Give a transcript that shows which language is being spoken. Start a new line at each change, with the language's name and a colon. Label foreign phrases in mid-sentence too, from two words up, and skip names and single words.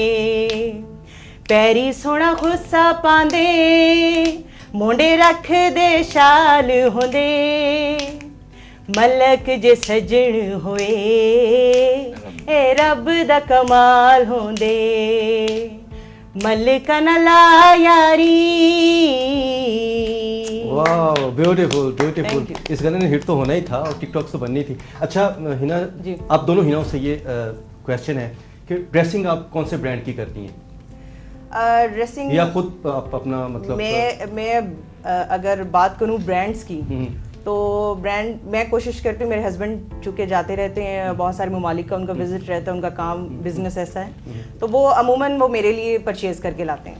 Punjabi: پیری سونا کھسہ پاندے، مونڈے رکھ دے شال ہوندے، ملک جے سجن ہوئے اے رب دا کمال ہوندے. ملکہ نہ لا یاری.
Urdu: वाह, ब्यूटीफुल
English: Thank
Urdu: ब्यूटीफुल।
English: you.
Urdu: اس گانے نے ہٹ تو ہونا ہی تھا اور ٹک ٹاک سے بننی تھی. اچھا حنا जी। آپ دونوں حناؤں سے یہ کوئسچن ہے کہ ڈریسنگ آپ کون سے برانڈ کی کرتی ہیں, ड्रेसिंग یا خود آپ اپنا مطلب میں اگر بات کروں برانڈز کی, हम्म, تو برانڈ میں کوشش کرتی ہوں، میرے ہسبنڈ چونکہ جاتے رہتے ہیں بہت سارے ممالک کا ان کا وزٹ رہتا ہے، ان کا کام بزنس ایسا ہے، تو وہ عموماً وہ میرے لیے پرچیز کر کے لاتے ہیں.